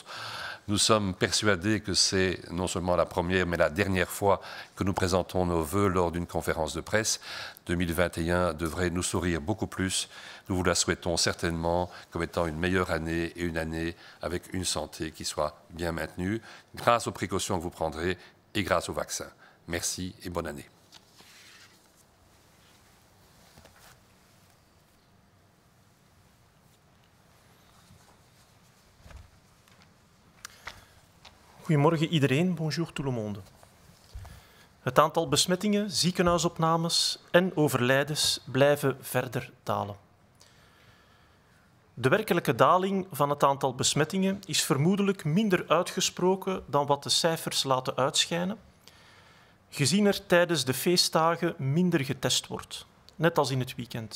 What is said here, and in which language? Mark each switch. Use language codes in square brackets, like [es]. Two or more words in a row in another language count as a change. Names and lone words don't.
[fr] Nous sommes persuadés que c'est non seulement la première, mais la dernière fois que nous présentons nos vœux lors d'une conférence de presse. 2021 devrait nous sourire beaucoup plus. Nous vous la souhaitons certainement comme étant une meilleure année et une année avec une santé qui soit bien maintenue, grâce aux précautions que vous prendrez et grâce au vaccin. Merci et bonne année. [nl] Goedemorgen iedereen, [fr] bonjour tout le monde. [nl] Het aantal besmettingen, ziekenhuisopnames en overlijdens blijven verder dalen. De werkelijke daling van het aantal besmettingen is vermoedelijk minder uitgesproken dan wat de cijfers laten uitschijnen, gezien er tijdens de feestdagen minder getest wordt, net als in het weekend.